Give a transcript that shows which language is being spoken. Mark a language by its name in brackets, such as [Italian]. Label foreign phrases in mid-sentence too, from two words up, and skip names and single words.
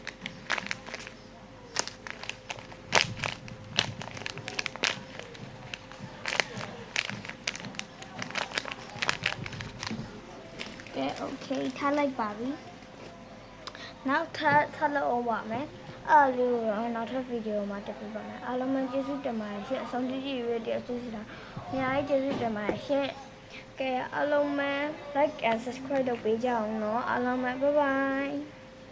[Burmese] ကဲโอเคထားလိုက်ပါပြီနောက်ထပ်လုပ်အောင်ပါမယ်အားလုံးနောက်ထပ်ဗီဒီယိုမှာတက်ပြပါမယ်အားလုံးပဲကျေးဇူးတင်ပါတယ်ရှင့်အဆုံးကြည့်ရတဲ့အတူတူတာအများကြီးကျေးဇူးတင်ပါတယ်ရှင့်ကဲအားလုံးပဲ [English] like and subscribe [Burmese] လုပ်ပေးကြအောင်နော်အားလုံးပဲ [English] bye bye